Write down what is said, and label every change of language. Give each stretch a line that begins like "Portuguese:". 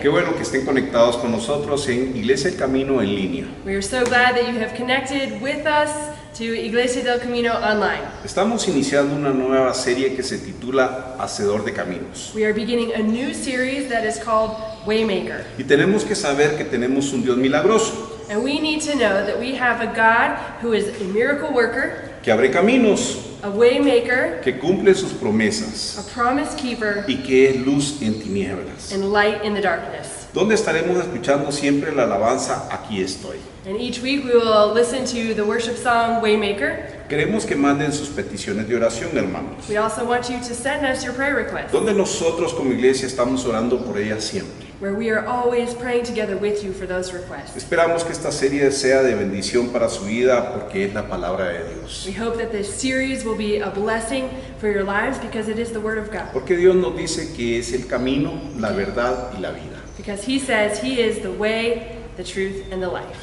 Spanish: Qué bueno que estén conectados con nosotros en Iglesia El Camino en línea.
English: We are so glad that you have connected with us to Iglesia del Camino online.
Spanish: Estamos iniciando una nueva serie que se titula Hacedor de Caminos.
English: We are beginning a new series that is called Waymaker.
Spanish: Y tenemos que saber que tenemos un Dios milagroso,
English: And we need to know that we have a God who is a miracle worker,
Spanish: que abre caminos,
English: a waymaker,
Spanish: que cumple sus promesas
English: a promise keeper,
Spanish: y que es luz en tinieblas.
English: and light in the darkness.
Spanish: Donde estaremos escuchando siempre la alabanza Aquí estoy.
English: And each week we will listen to the worship song Waymaker.
Spanish: Queremos que manden sus peticiones de oración, hermanos.
English: We also want you to send us your prayer requests,
Spanish: Donde nosotros como iglesia estamos orando por ellas siempre.
English: where we are always praying together with you for those requests.
Spanish: Esperamos que esta serie sea de bendición para su vida porque es la palabra de Dios.
English: We hope that this series will be a blessing for your lives because it is the Word of God.
Spanish: Porque Dios nos dice que es el camino, la verdad y la vida.
English: Because He says He is the way, the truth, and the life.